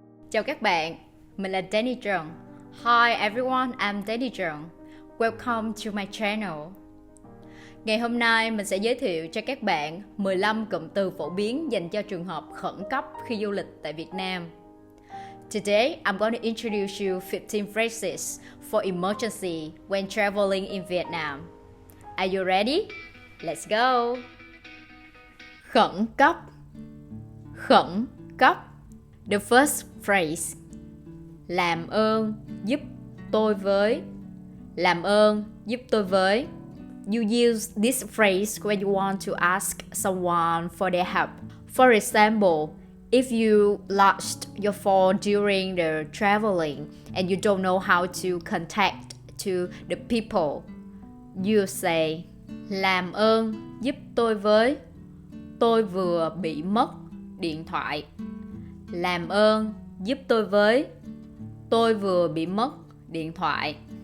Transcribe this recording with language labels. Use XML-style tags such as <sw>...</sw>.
<vi>Chào các bạn, mình là Danny Trần.</vi> <en>Hi everyone, I'm Danny Trần. Welcome to my channel.</en> <vi>Ngày hôm nay mình sẽ giới thiệu cho các bạn 15 cụm từ phổ biến dành cho trường hợp khẩn cấp khi du lịch tại Việt Nam.</vi> <en>Today, I'm going to introduce you 15 phrases for emergency when traveling in Vietnam. Are you ready? Let's go! Khẩn cấp. Khẩn cấp. The first phrase.</en> <vi>Làm ơn giúp tôi với. Làm ơn giúp tôi với.</vi> <en>You use this phrase when you want to ask someone for their help. For example, if you lost your phone during the traveling and you don't know how to contact to the people, you say,</en> <vi>làm ơn giúp tôi với. Tôi vừa bị mất điện thoại. Làm ơn giúp tôi với. Tôi vừa bị mất điện thoại.</vi>